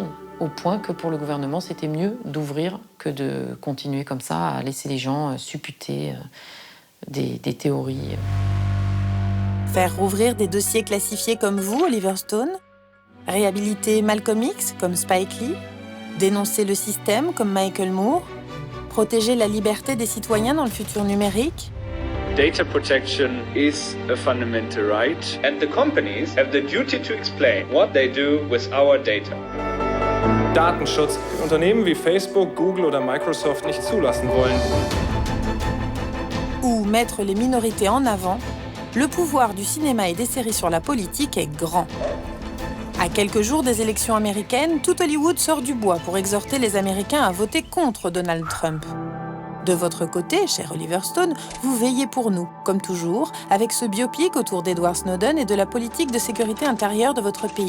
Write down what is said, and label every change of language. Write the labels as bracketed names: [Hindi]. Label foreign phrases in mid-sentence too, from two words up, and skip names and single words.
[French] Au point que pour le gouvernement, c'était mieux d'ouvrir que de continuer comme ça à laisser les gens supputer des théories. Faire rouvrir des dossiers classifiés comme vous, Oliver Stone? Réhabiliter Malcolm X, comme Spike Lee? Dénoncer le système, comme Michael Moore? Protéger la liberté des citoyens dans le futur numérique? [English] Data protection is a fundamental right, and the companies have the duty to explain what they do with our data. [German] Datenschutz, die Unternehmen wie Facebook, Google oder Microsoft nicht zulassen wollen. [French] Ou mettre les minorités en avant, le pouvoir du cinéma et des séries sur la politique est grand. À quelques jours des élections américaines, tout Hollywood sort du bois pour exhorter les Américains à voter contre Donald Trump. De votre côté, cher Oliver Stone, vous veillez pour nous, comme toujours, avec ce biopic autour d'Edward Snowden et de la politique de sécurité intérieure de votre pays.